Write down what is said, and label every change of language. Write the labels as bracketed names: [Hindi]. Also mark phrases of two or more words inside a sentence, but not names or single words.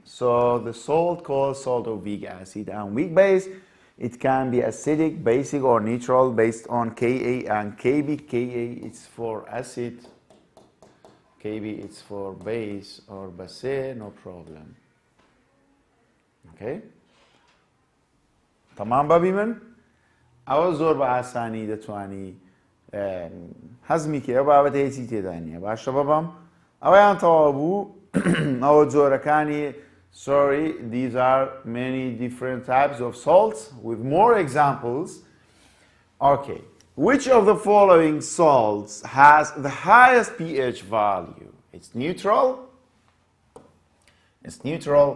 [English] So the salt called salt of weak acid and weak base, it can be acidic, basic, or neutral based on Ka and Kb. Ka is for acid, Kb is for base or base, no problem. [Central Kurdish] Okay? تمام بابی من؟ ئەوە زۆر بە ئاسانی دەتوانی هەزمی کێ ئەو بابەتە هیچی تێدا نییە. باشە بەبەم ئەوەیان تەواو بوو. ئەوە جۆرەکانی [English] sorry, these are many different types of salts with more examples. Okay, which of the following salts has the highest pH value? It's neutral. It's neutral.